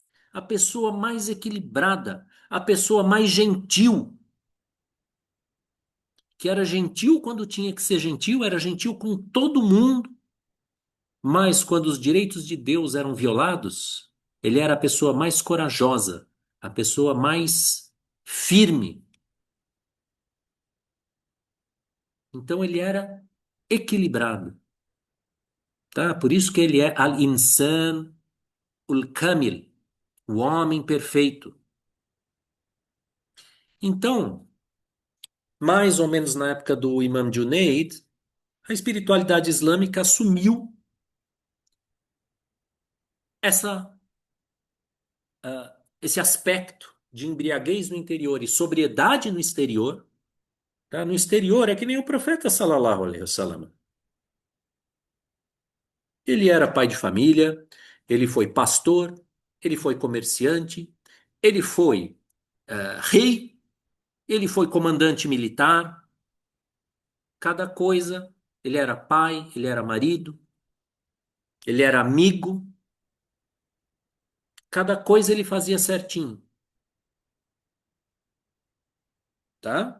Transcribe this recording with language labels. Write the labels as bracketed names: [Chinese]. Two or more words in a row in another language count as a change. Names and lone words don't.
[Portuguese] a pessoa mais equilibrada, a pessoa mais gentil, que era gentil quando tinha que ser gentil, era gentil com todo mundo, mas quando os direitos de Deus eram violados, ele era a pessoa mais corajosa, a pessoa mais firme. Então ele era equilibrado, tá? Por isso que ele é [Arabic] الإنسان الكامل, [Portuguese] o homem perfeito. Então, mais ou menos na época do Imam Junaid, a espiritualidade islâmica assumiu essa, esse aspecto de embriaguez no interior e sobriedade no exterior. Tá? No exterior é que nem o profeta [Arabic] صلى الله عليه وسلم. [Portuguese] Ele era pai de família, ele foi pastor, ele foi comerciante, ele foi rei, ele foi comandante militar, cada coisa. Ele era pai, ele era marido, ele era amigo, cada coisa ele fazia certinho, tá?